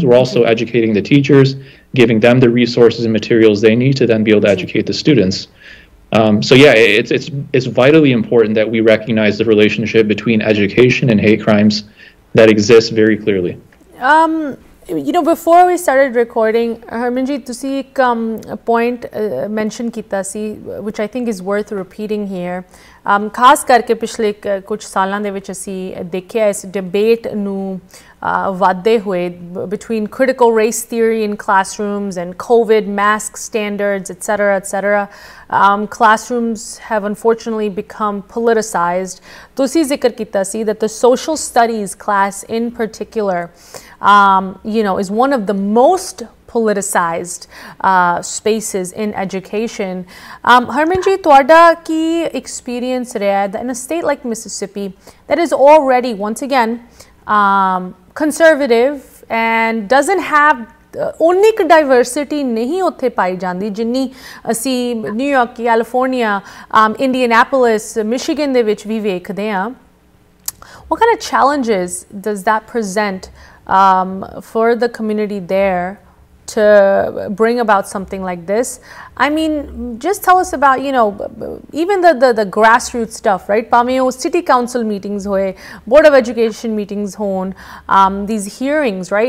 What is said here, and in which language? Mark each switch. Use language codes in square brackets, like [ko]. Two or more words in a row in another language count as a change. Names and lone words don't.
[en] We're also educating the teachers, giving them the resources and materials they need to then be able to educate the students. So yeah, it's vitally important that we recognize the relationship between education and hate crimes that exists very clearly. Before we started recording, [pa] Harmanjeet, ਤੁਸੀਂ ਇੱਕ [en] point mention [pa] ਕੀਤਾ ਸੀ, [en] which I think is worth repeating here. [pa] ਖਾਸ ਕਰਕੇ ਪਿਛਲੇ ਕੁਝ ਸਾਲਾਂ ਦੇ ਵਿੱਚ ਅਸੀਂ ਦੇਖਿਆ ਇਸ debate ਨੂੰ ਵਧਦੇ ਹੋਏ [en] between critical race theory in classrooms and COVID mask standards, etc. Classrooms have unfortunately become politicized. [pa] ਤੁਸੀਂ ਜ਼ਿਕਰ ਕੀਤਾ ਸੀ [en] that the social studies class in particular is one of the most politicized spaces in education. [pa] Harmanjeet, ਤੁਹਾਡਾ ਕੀ experience ਰਿਹਾ [en] in a state like Mississippi that is already, once again, conservative and doesn't have [pa] ਓਨੀ ਕੁ diversity ਨਹੀਂ ਉੱਥੇ ਪਾਈ ਜਾਂਦੀ ਜਿੰਨੀ ਅਸੀਂ ਨਿਊਯਾਰਕ, ਕੈਲੀਫੋਰਨੀਆ, ਇੰਡੀਅਨਾਪੋਲਿਸ, ਮਿਸ਼ੀਗਨ ਦੇ ਵਿੱਚ ਵੀ ਵੇਖਦੇ ਹਾਂ. [en] What kind of challenges does that present for the community there to bring about something like this? I mean, just tell us about, even the grassroots stuff, right? Pameo city council meetings hoye, board of education meetings hone, these hearings, right?